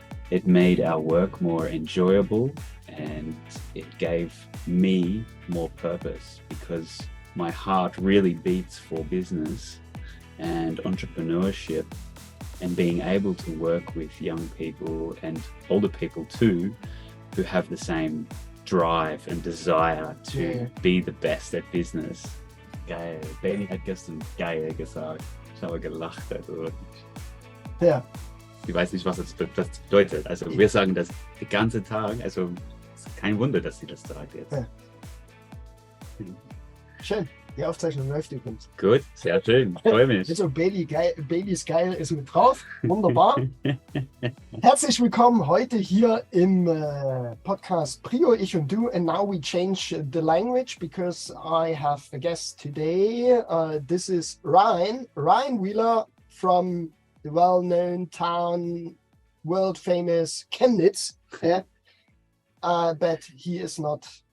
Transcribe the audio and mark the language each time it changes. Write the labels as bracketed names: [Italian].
[English] it made our work more enjoyable, and it gave me more purpose because my heart really beats for business and entrepreneurship and being able to work with young people and older people too who have the same drive and desire to be the best at business. [German] Geil. Bailey hat gestern geil gesagt. Ich habe gelacht. Also. Ja. Ich weiß nicht, was das bedeutet. Also wir sagen das den ganzen Tag. Also es ist kein Wunder, dass sie das sagt jetzt. Ja. Schön. Die Aufzeichnung läuft übrigens. Gut, sehr schön. Ich freue mich. Also Bailey ist geil, ist mit drauf. Wunderbar. Herzlich willkommen heute hier im Podcast Prio, ich und du. [English] And now we change the language because I have a guest today. This is Ryan Wheeler from the well-known town, world-famous Chemnitz. But he is not...